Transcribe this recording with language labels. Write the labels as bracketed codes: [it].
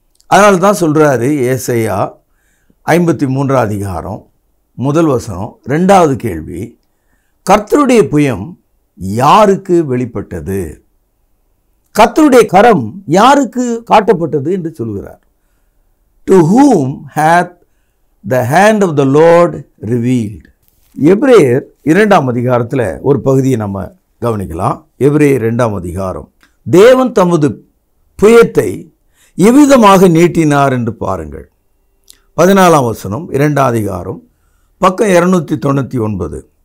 [ta] அதனால தான் சொல்றாரு ஏசாயா 53 அதிகாரம் 1 வசனம் 2வது கேள்வி, கர்த்தருடைய புயம் யாருக்கு வெளிப்பட்டது? கர்த்தருடைய கரம் யாருக்கு காட்டப்பட்டது என்று சொல்கிறார். [en] To whom hath the hand of the Lord revealed? [ta] எபிரேயர் 2ஆம் அதிகாரத்தில் ஒரு பகுதியை நம்ம கவனிக்கலாம். எபிரேயர் 2ஆம் அதிகாரம். தேவன் தமது புயத்தை எவ்விதமாக நீட்டினார் என்று பாருங்கள். 14ஆம் வசனம் 2ஆம் அதிகாரம் பக்கம் 299.